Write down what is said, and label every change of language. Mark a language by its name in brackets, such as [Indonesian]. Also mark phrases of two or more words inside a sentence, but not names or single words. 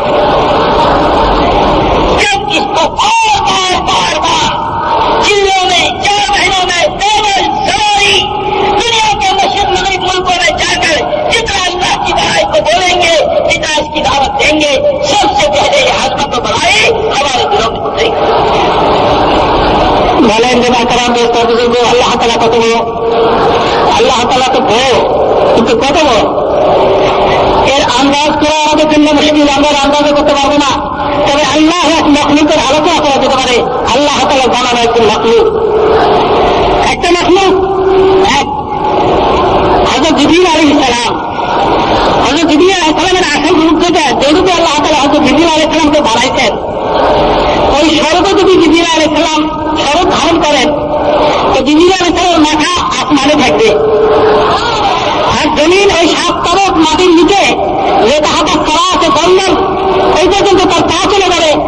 [Urdu] جب اس کو بار بار جلدوں میں 4 مہینوں میں پیدل سواری دنیا کے مشرق مغرب ملکوں میں جا کر جتنا اللہ کی بڑائی کو بولیں گے، جتنا اس کی دعوت دیں گے، سب سے پہلے یہ عظمت و بڑائی ہمارے دلوں میں اترے گی۔ کرام دوستوں بزرگوں، اللہ تعالیٰ کو تم اللہ تعالیٰ کو کہو، کہتے ہو [Bangla] বিভিন্ন মুশকিল আমরা আন্দাজ করতে পারবো না। তবে আল্লাহ এক মখলুকের আলোচনা করা যেতে পারে। আল্লাহ তাআলা বানানো একজন মখলুক, একটা মখলুক এক হযরত জিবরিল [Arabic] عليه السلام. [Bangla] হযরত জিবরিল আলাইহিস সালামের আসল রূপ যেটা, যে রূপে আল্লাহ তাআলা হযরত জিবরিল আলাইহিস সালামকে বানাইছেন, ওই স্বরূপে যদি জিবরিল [Arabic] عليه السلام [Bangla] স্বরূপ ধারণ করেন তো জিবরিল আলাইহিস সালামের মাথা আসমানে থাকবে, আর জমিন ওই 7 তরফ মাটির নিচে যে তাহাটা করা আছে বন্ধন, ওই পর্যন্ত তার পা চলে যাবে।